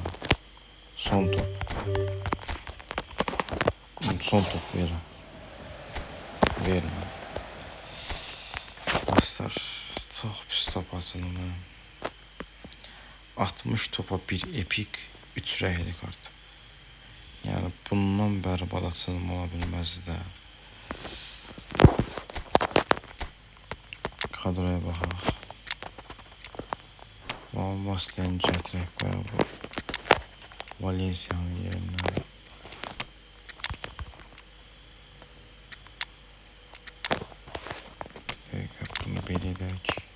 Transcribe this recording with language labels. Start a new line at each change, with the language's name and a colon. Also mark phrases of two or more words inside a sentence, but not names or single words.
Azerbaijani: Son top. Son top verin. Vermem. Dostlar, çok pis top asılım. 60 topa bir epik, 3 rəhli kart. Yani bundan bərbad açılım ola bilməzdi də. Kadroya baxaq. Van Basten'i gətirək qoyaq bu Valencia'nın yerinə. Bir dəqiqə bunu belə edək.